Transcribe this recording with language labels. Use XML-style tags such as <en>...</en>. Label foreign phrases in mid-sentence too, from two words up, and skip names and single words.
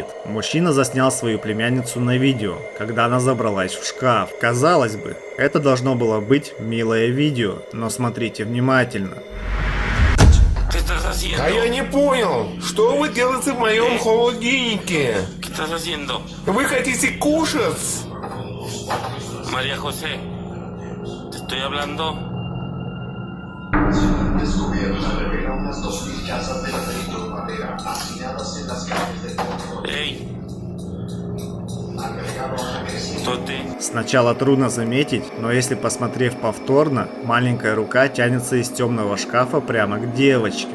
<ru>Мужчина заснял свою племянницу на видео, когда она забралась в шкаф. Казалось бы, это должно было быть милое видео, но смотрите внимательно. А я не понял, что вы делаете в моем холодильнике?</ru> <es>¿Qué estás haciendo?</es> <ru>Вы хотите кушать?</ru> <es>María José, te estoy hablando.</es> <ru>Эй! Кто ты? Сначала трудно заметить, но если посмотрев повторно, маленькая рука тянется из темного шкафа прямо к девочке.</ru>